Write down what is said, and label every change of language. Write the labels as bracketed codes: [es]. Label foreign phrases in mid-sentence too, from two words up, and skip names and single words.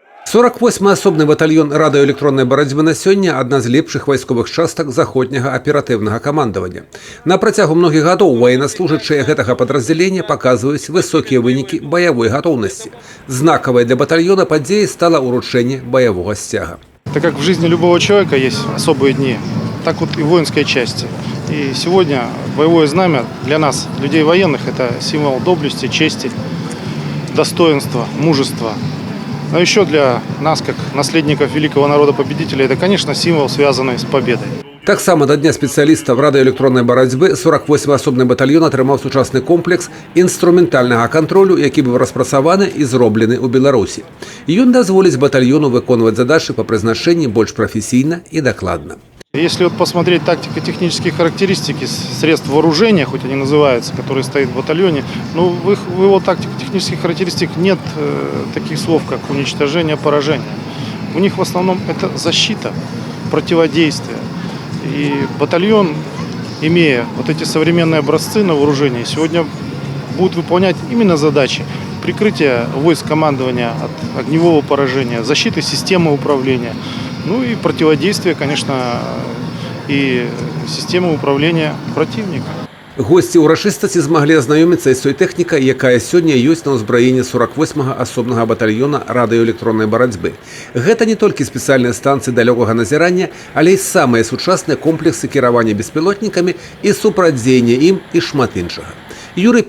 [be] 48-й асобны батальён радыёэлектроннай барацьбы на сёння – адна з лепшых вайсковых частак заходняга аператыўнага камандавання. На працягу многіх гадоў военнослужачыя гэтага падраздзялення паказваюць высокія вынікі баявой гатоўнасці. Знакавай для батальёна падзеяй стала ўручэнне баявога сцяга. [ru] Так как в жизни любого человека есть особые дни, так вот и в воинской части. И сегодня боевое знамя для нас, людей военных, это символ доблести, чести, достоинства, мужества. Но еще для нас, как наследников великого народа-победителя, это, конечно, символ, связанный с победой. [be] Таксама да дня спецыялістаў радыёэлектроннай барацьбы 48-й асобны батальён атрымаў сучасны комплекс інструментальнага кантролю, які быў распрацаваны і зроблены ў Беларусі. Ён дазволіць батальёну выконваць задачы па прызначэнні больш прафесійна і дакладна. [ru] Если вот посмотреть тактико-технические характеристики средств вооружения, хоть они называются, которые стоят в батальоне, но в его тактико-технических характеристиках нет таких слов, как уничтожение, поражение. У них в основном это защита, противодействие. И батальон, имея вот эти современные образцы на вооружении, сегодня будет выполнять именно задачи прикрытия войск командования от огневого поражения, защиты системы управления, ну и противодействия, конечно, и системы управления противника. [be] Госці ўрачыстасці змаглі азнаёміцца з той тэхнікай, якая сёння ёсць на ўзбраенні 48-га асобнага батальёна радыёэлектроннай барацьбы. Гэта не толькі спецыяльныя станцыі далёкага назірання, але і самыя сучасныя комплексы кіравання беспілотнікамі і супрацьдзеяння ім і шмат іншага.